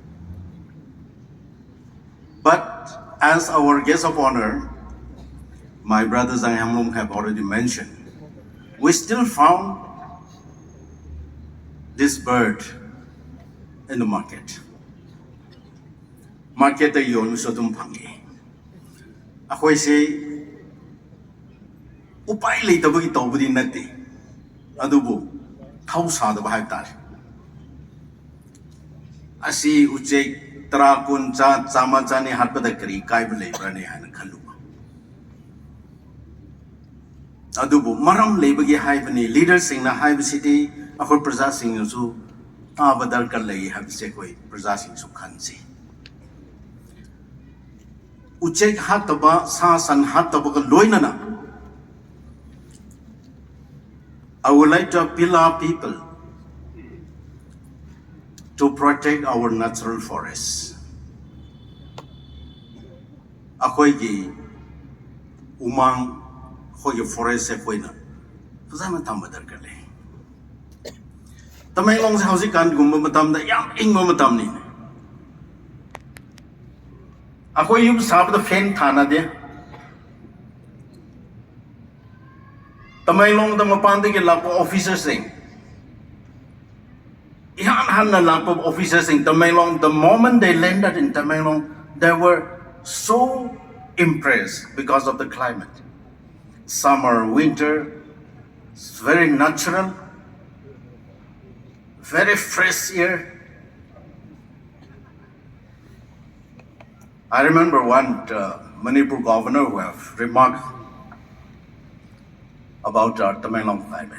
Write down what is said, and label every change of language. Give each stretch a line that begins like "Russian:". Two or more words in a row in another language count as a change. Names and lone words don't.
English: But as our guest of honor, my brother Zhang Hamlong have already mentioned, we still found this bird in the market.
Manipuri: Market ay yon sa tumpangi. ꯑꯩꯈꯣꯏꯁꯦ ꯎꯄꯥꯏ ꯂꯩꯇꯕꯒꯤ ꯇꯧꯕꯗꯤ ꯅꯠꯇꯦ ꯑꯗꯨꯕꯨ ꯊꯧ ꯁꯥꯗꯕ ꯍꯥꯏꯕ ꯇꯥꯔꯦ ꯑꯁꯤ ꯎꯆꯦꯛ ꯇꯔꯥ ꯀꯨꯟ ꯆꯥꯝꯃ ꯆꯥꯅꯤ ꯍꯥꯠꯄꯗ ꯀꯔꯤ ꯀꯥꯏꯕ ꯂꯩꯕ꯭ꯔꯅꯦ ꯍꯥꯏꯅ ꯈꯜꯂꯨꯕ ꯑꯗꯨꯕꯨ ꯃꯔꯝ ꯂꯩꯕꯒꯤ ꯍꯥꯏꯕꯅꯤ ꯂꯤꯗꯔꯁꯤꯡꯅ ꯍꯥꯏꯕꯁꯤꯗꯤ ꯑꯩꯈꯣꯏ ꯄ꯭ꯔꯖꯥꯁꯤꯡꯅꯁꯨ ꯇꯥꯕ ꯗꯔꯀꯥꯔ ꯂꯩ ꯍꯥꯏꯕꯁꯦ ꯑꯩꯈꯣꯏ ꯄ꯭ꯔꯖꯥꯁꯤꯡꯁꯨ ꯈꯟꯁꯤ ꯎꯆꯦꯛ ꯍꯥꯠꯇꯕ ꯁꯥ ꯁꯟ ꯍꯥꯠꯇꯕꯒ ꯂꯣꯏꯅꯅ
English: I would like to appeal our people to protect our natural forests.
Manipuri: Akoigi umang akoigi forest se koina fazana tamba darkar le. Tamenglong sa hausikan gumba matam da yam ingma matam ni. Ako yung sabda fan thana de. Tamenglong da mapande ke lapo officers sing. Ihan na lapo officers sing Tamenglong.
English: The moment they landed in Tamenglong, they were so impressed because of the climate. Summer, winter, it's very natural, very fresh air. I remember one Manipur governor who have remarked about our Tamenglong climate.